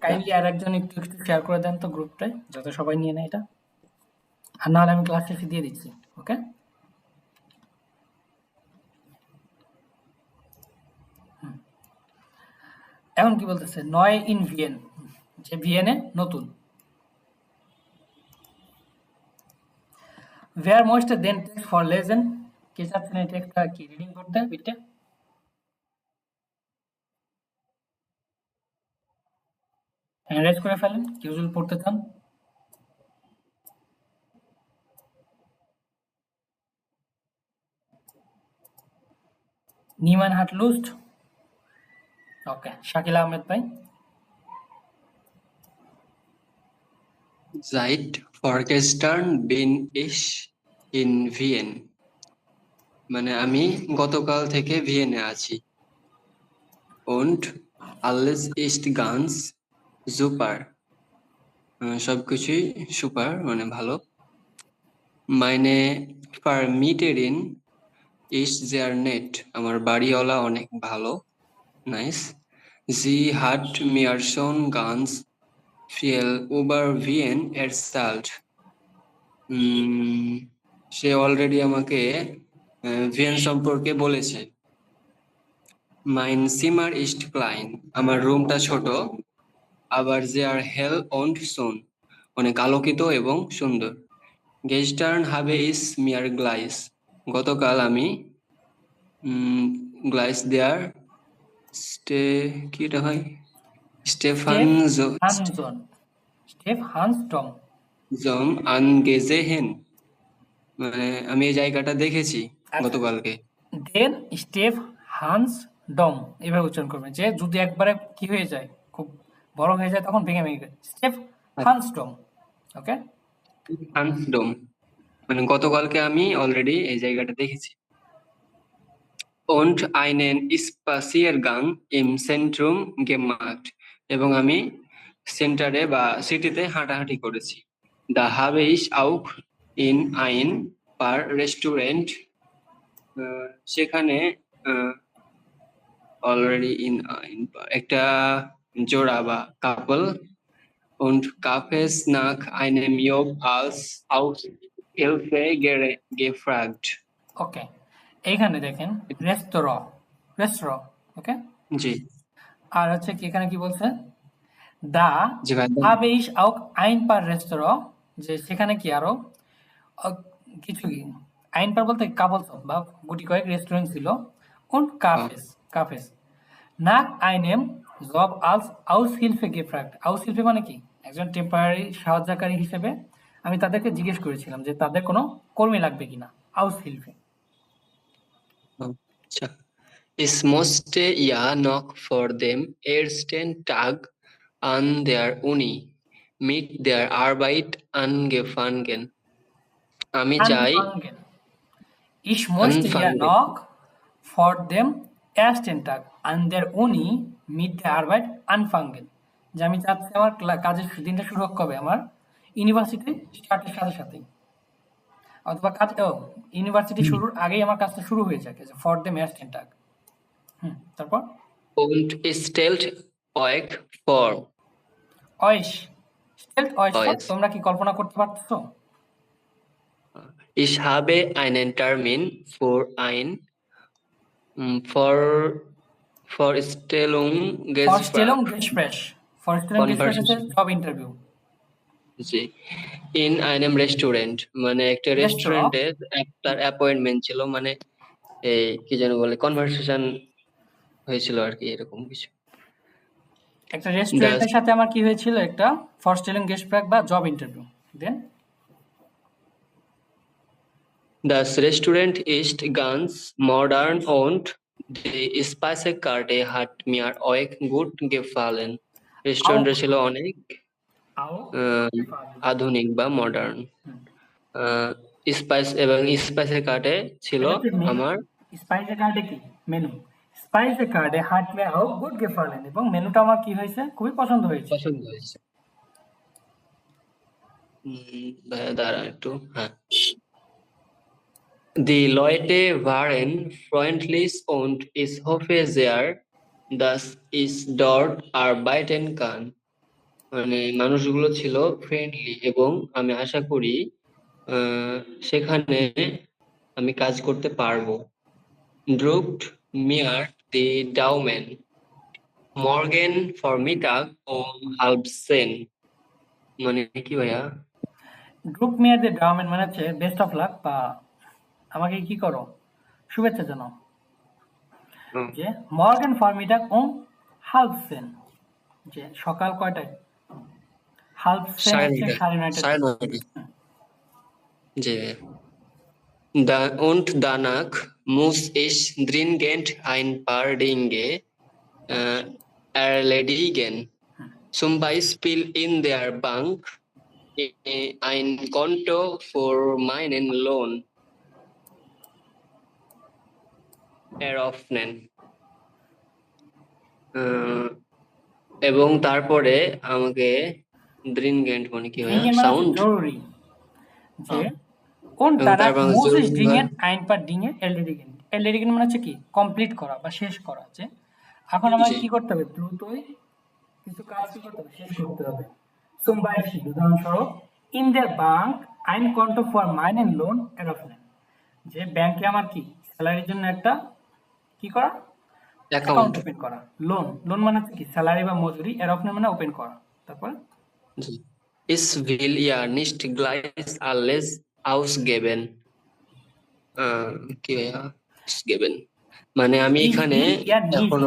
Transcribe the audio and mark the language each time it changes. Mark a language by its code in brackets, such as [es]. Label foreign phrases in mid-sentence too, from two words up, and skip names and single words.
[bn] কাইন্ডলি আর একজন একটু একটু শেয়ার করে দেন তো গ্রুপটায়, যাতে সবাই নিয়ে নেয় এটা, আর নাহলে আমি ক্লাস শেষে দিয়ে দিচ্ছি। ওকে, এখন কি বলতেছে? [de] Neu in Wien, [bn] যে ভিয়েনে নতুন। [de] Wer möchte den Text vorlesen? [bn] কে চাচ্ছেন এই টেক্সটটা কি রিডিং করতে বিটে? [en] hand raise [bn] করে ফেলেন কেউ যদি পড়তে চান। [de] Niemand hat Lust. [bn] ওকে, শাকিল আহমেদ ভাই। [de] Seit vorgestern bin ich in Wien. [bn] মানে আমি গতকাল থেকে ভিয়েনে আছি। [de] Und alles ist ganz super. [bn] সবকিছুই সুপার মানে ভালো। [de] Meine Vermieterin ist sehr nett. [bn] আমার বাড়িওয়ালা অনেক ভালো, নাইস। [de] Sie hat mir schon ganz viel über Wien erzählt. [bn] সে অলরেডি আমাকে ভিয়েন সম্পর্কে বলেছে। [de] Mein Zimmer ist klein. [bn] আমার রুমটা ছোট। আবার [de] sehr hell und schön. [bn] অনেক আলোকিত এবং সুন্দর। [de] Gestern habe ich mir Gleis. [bn] গতকাল আমি [de] Gleis der [bn] কি এটা হয়? [de] Stephansdom angesehen. [bn] মানে আমি এই জায়গাটা দেখেছি গতকালকে। দেন স্টেফহানসডম এভাবে উচ্চারণ করবেন, যে যদি একবারে কি হয়ে যায়, খুব বড় হয়ে যায়, তখন ভেঙে ভেঙে স্টেফহানসডম। ওকে, হান্সডম মানে গতকালকে আমি অলরেডি এই জায়গাটা দেখেছি। [de] Und einen Spaziergang im Zentrum gemacht. [bn] এবং আমি সেন্টারে বা সিটিতে হাঁটাহাঁটি করেছি। [de] Da habe ich auch in ein paar Restaurant. [bn] সেখানে অলরেডি ইন একটা জোড়া বা কাপল [de] und Cafés nach einem Job als Aushilfe gefragt. [bn] ওকে, এইখানে দেখেন রেস্তোরাঁ, ওকে জি আর হচ্ছে কি এখানে কি বলছে? দা জি ভাই [de] habe ich auch ein paar Restaurant, [bn] যে সেখানে কি আরো কিছু কি [de] ein paar [bn] বলতে কাপল বা গুটি কয়েক রেস্টুরেন্ট ছিল। [de] und Cafés nach einem Job als Aushilfe gefragt. [bn] Aushilfe মানে কি? একজন টেম্পোরারি সাহায্যকারী হিসেবে আমি তাদেরকে জিজ্ঞেস করেছিলাম যে তাদের কোনো কর্মী লাগবে কিনা। [de] Aushilfe. [bn] আচ্ছা, [de] es musste ja noch vor dem ersten Tag an der Uni mit der Arbeit angefangen. [bn] আমি চাই [de] Anfangen. Ich möchte ja anfangen. noch vor dem ersten Tag an der Uni mit der Arbeit anfangen. [bn] যে আমি চাচ্ছি আমার কাজের দিনটা শুরু হোক কবে? আমার ইউনিভার্সিটি স্টার্টের সাথে সাথেই। অথবা ইউনিভার্সিটি শুরুর আগেই আমার কাজটা শুরু হয়ে যাক। [de] vor dem ersten Tag. তারপর? Und stellt euch vor. euch. stellt euch vor. [bn] তোমরা কি কল্পনা করতে পারছো? [de] Ich habe einen Termin für ein Vorstellungsgespräch. [bn] Vorstellungsgespräch হচ্ছে জব ইন্টারভিউ। [de] জি। in einem Restaurant, [bn] মানে একটা রেস্টুরেন্টে একটা অ্যাপয়েন্টমেন্ট ছিল, মানে এই কি যেন বলে, কনভারসেশন হয়েছিল আর কি, এরকম কিছু। একটা রেস্টুরেন্টের সাথে আমার কি হয়েছিল? একটা Vorstellungsgespräch বা জব ইন্টারভিউ। দেন [de] Das Restaurant ist ganz modern und die Speisekarte hat mir euch gut gefallen. [bn] রেস্টুরেন্টটা ছিল অনেক আধুনিক বা মডার্ন। স্পাইস এবং স্পাইসের কার্টে ছিল আমার। স্পাইসের কার্টে কি? মেনু। স্পাইসের কার্টে [de] hat mir auch gut gefallen [bn] এবং মেনুটা আমার কি হয়েছে? খুবই পছন্দ হয়েছে। দাঁড়া একটু। হ্যাঁ। [de] Die Leute waren freundlich und ich hoffe sehr, dass ich dort arbeiten kann. [bn] মানে মানুষগুলো ছিল ফ্রেন্ডলি এবং আমি আশা করি সেখানে আমি কাজ করতে পারবো। [de] Drückt mir die Daumen. Morgen Vormittag um 9:30. [bn] মানে কি ভাইয়া? [de] Drückt mir die Daumen [bn] মানে হচ্ছে [en] best of luck [bn] বা আমাকে কি করো? শুভেচ্ছা জানাও। যে [de] Morgen Vormittag um 9:30 [bn] যে সকাল কয়টায়? 9:30 জি। [de] Und danach muss ich dringend ein paar Dinge erledigen. Zum Beispiel in der Bank ein Konto für meinen Lohn eröffnen. [bn] এবং তারপরে আমাকে dringend মানে কি হয়? সাউন্ড জরুরি। [de] যে und danach muss ich dringend ein paar Dinge erledigen. [bn] erledigen মানে হচ্ছে কি? কমপ্লিট করা বা শেষ করা। যে এখন আমাকে কি করতে হবে? দ্রুতই কিছু কাজ কি করতে হবে? শেষ করতে হবে। [de] Zum Beispiel [bn] উদাহরণস্বরূপ [de] in der Bank ein Konto für meinen Lohn eröffnen. [bn] যে ব্যাংকে আমার কি? স্যালারির জন্য একটা কি করা? [en] account open [bn] করা। লোন মানে হচ্ছে কি? স্যালারি বা মজুরি। eröffnen মানে ওপেন করা। তারপর [de] Ich will ja nicht gleich alles ausgeben. [bn] কি ভাইয়া? ausgeben মানে আমি এখানে এখনো